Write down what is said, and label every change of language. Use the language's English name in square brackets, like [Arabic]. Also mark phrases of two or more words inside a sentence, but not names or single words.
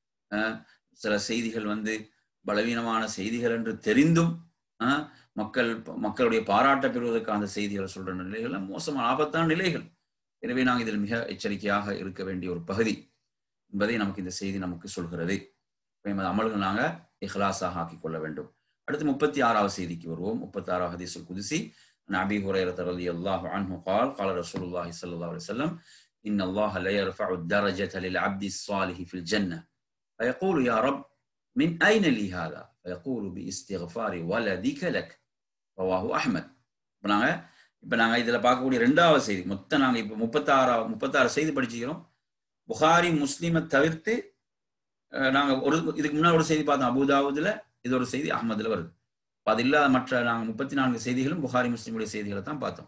[Tamil] சில செய்திகள் வந்து பலவீனமான செய்திகள் என்று தெரிந்தும் மக்களுடைய பாராட்ட பெறுவதற்காக அந்த செய்திகளை சொல்ற நிலைகள் மோசமான ஆபத்தான நிலைகள். எனவே நாங்கள் இதில் மிக எச்சரிக்கையாக இருக்க வேண்டிய ஒரு பகுதி என்பதை நமக்கு இந்த செய்தி நமக்கு சொல்கிறது. அமல்கள் நாங்க இஹ்லாஸாக ஆக்கிக் கொள்ள வேண்டும். அடுத்து 36வது செய்திக்கு வருவோம். 36வது [Arabic] الحديث القدسي. أبي هريرة رضي الله عنه قال قال رسول الله صلى الله عليه وسلم إن الله لا يرفع الدرجة للعبد الصالح في الجنة فيقول يا رب من أين لي هذا فيقول باستغفار ولدك لك رواه أحمد. [Tamil] இப்ப நாங்க இதுல பார்க்கக்கூடிய 2வது செய்தி. மொத்தம் நாங்க இப்ப 36 செய்தி படிச்சுக்கிறோம். புகாரி முஸ்லிமை தவிர்த்து நாங்க இதுக்கு முன்னாடி ஒரு செய்தி பார்த்தோம் அபூதாவுதுல, இது ஒரு செய்தி அஹ்மதுல வருது. அது இல்லாத மற்ற நாங்க 34 செய்திகளும் புகாரி முஸ்லிமுடைய செய்திகளை தான் பார்த்தோம்.